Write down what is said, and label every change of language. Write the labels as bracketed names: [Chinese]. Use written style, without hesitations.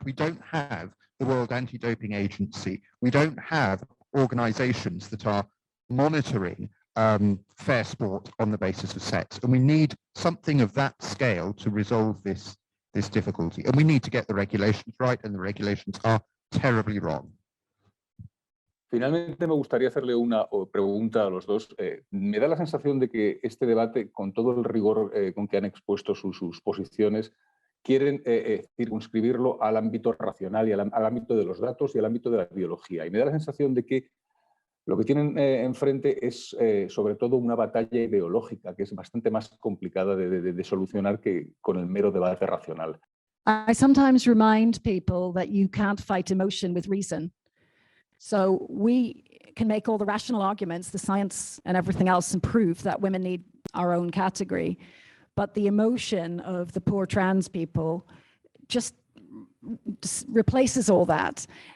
[English] We don't have the World Anti-Doping Agency. We don't have organizations that are monitoring fair sport on the basis of sex. And we need something of that scale to resolve this difficulty. And we need to get the regulations right, and the regulations are terribly wrong. [Spanish] Finalmente, me gustaría hacerle una pregunta a los dos. Me da la sensación de que este debate, con todo el rigor con que han expuesto sus posiciones, quieren circunscribirlo al ámbito racional y al ámbito de los datos y al ámbito de la biología. Y me da la sensación de que lo que tienen enfrente es sobre todo una batalla ideológica, que es bastante más complicada de solucionar que con el mero debate racional. [English] I sometimes remind people that you can't fight emotion with reason. So we can make all the rational arguments, the science and everything else, and prove that women need our own category. But the emotion of the poor trans people just replaces all that.